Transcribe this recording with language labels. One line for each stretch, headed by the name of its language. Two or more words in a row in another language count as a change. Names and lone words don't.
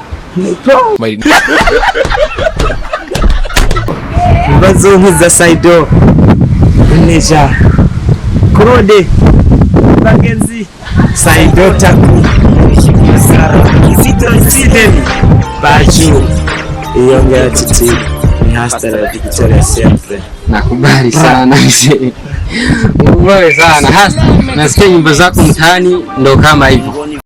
Swahili: Bazonkiza Saido Neja Kurode bagenzi Saido taku Kizito Sten Baju iyongera titi ni
Spanish: hasta la Victoria sempre.
Swahili: Nakubali sana mzee. Nakubali sana hasa nasikia nyimbo zako mtaani ndo kama hivyo.